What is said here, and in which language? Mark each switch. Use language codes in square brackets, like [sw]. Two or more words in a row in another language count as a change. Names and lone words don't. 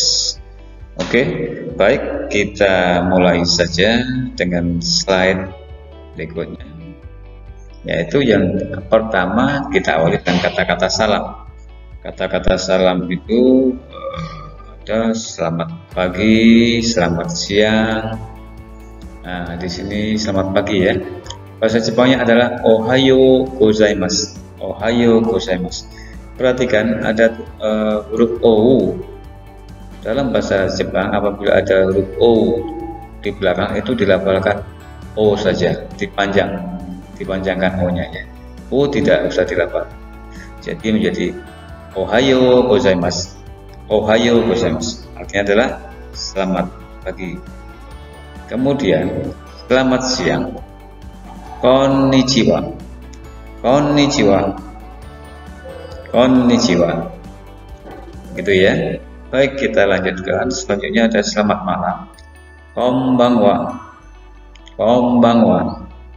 [id] Oke, baik, kita mulai saja dengan slide berikutnya, yaitu yang pertama kita awali dengan kata-kata salam. Kata-kata salam itu ada selamat pagi, selamat siang. Nah, di sini selamat pagi ya. Bahasa Jepangnya adalah [ja] おはようございます. おはようございます. [id] Perhatikan ada huruf O. Dalam bahasa Jepang apabila ada huruf O di belakang itu dilafalkan O saja, dipanjangkan O-nya ya. O tidak usah dilafal. Jadi menjadi [ja] おはようございます. おはようございます. [id] Artinya adalah selamat pagi. Kemudian selamat siang, [ja] こんにちは、こんにちは、こんにちは, [id] gitu ya. Baik, kita lanjutkan. Selanjutnya ada selamat malam, [ja] こんばんは、こんばんは.